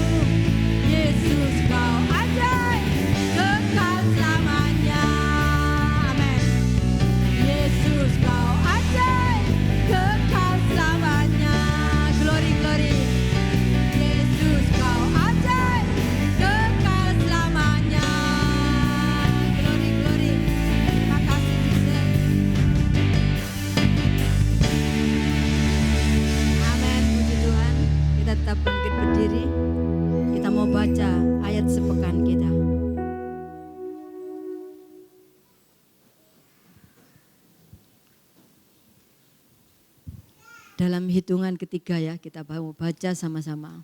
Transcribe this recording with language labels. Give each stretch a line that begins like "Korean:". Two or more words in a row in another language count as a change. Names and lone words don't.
Indonesian: Yesus kau ajaib kekal selamanya. Amin. Yesus kau ajaib kekal selamanya.
English: Glory, glory.
Indonesian: Yesus kau ajaib kekal selamanya.
English: Glory, glory.
Indonesian: Terima kasih Jesus. Amin, puji Tuhan. Kita tetap bangkit berdiri. Kita mau baca ayat sepekan kita. Dalam hitungan ketiga ya, kita mau baca sama-sama.